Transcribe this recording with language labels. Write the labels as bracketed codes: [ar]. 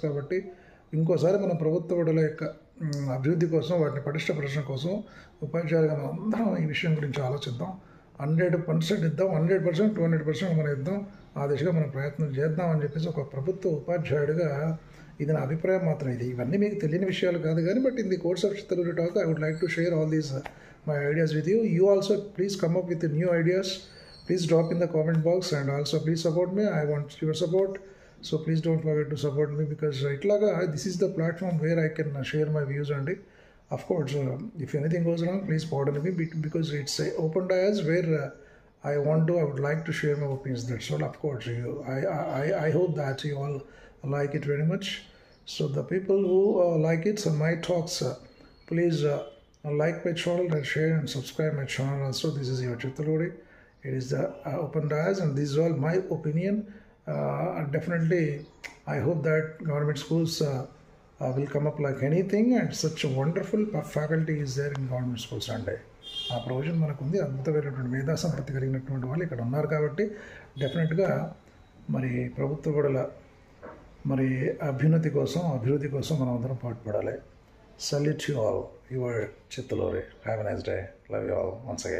[te] కాబట్టి ఇంకోసారి మనం ప్రభుత్వ బడుల యొక్క అభివృద్ధి కోసం, వాటిని పటిష్టపరచడం కోసం ఉపాధ్యాయులుగా మనం అందరం ఈ విషయం గురించి ఆలోచిద్దాం. 100% ఇద్దాం, 100%, 200% మనం ఇద్దాం. ఆ దిశగా మనం ప్రయత్నం చేద్దాం అని చెప్పేసి ఒక ప్రభుత్వ ఉపాధ్యాయుడిగా ఇది నా అభిప్రాయం మాత్రం. ఇవన్నీ మీకు తెలియని విషయాలు కాదు కానీ, [en] But in the course of Chittaluri talk I would like to share all these my ideas with you. You also please come up with the new ideas. Please drop in the comment box and also please support me. I want your support. So please don't forget to support me, because this is the platform where I can share my views on it. Of course, if anything goes wrong, please pardon me, because it's a open dialogue where I would like to share my opinions. That's all. Of course, I hope that you all like it very much. So the people who like it, so my talks, please like my channel and share and subscribe my channel also. This is your Chittaluri. It is the open dialogue, and this is all my opinion. Definitely, I hope that government schools will come up like anything, and such a wonderful faculty is there in government schools. [te] And ఆ provision మనకు ఉంది. అద్భుతమైనటువంటి మేధా సంపత్తి కలిగినటువంటి వాళ్ళు ఇక్కడ ఉన్నారు. కాబట్టి డెఫినెట్గా మరి ప్రభుత్వ బడుల అభ్యున్నతి కోసం, అభివృద్ధి కోసం మనం అందరం పాటుపడాలి. [en] Salute you all. Your Chittaluri. Have a nice day. Love you all once again.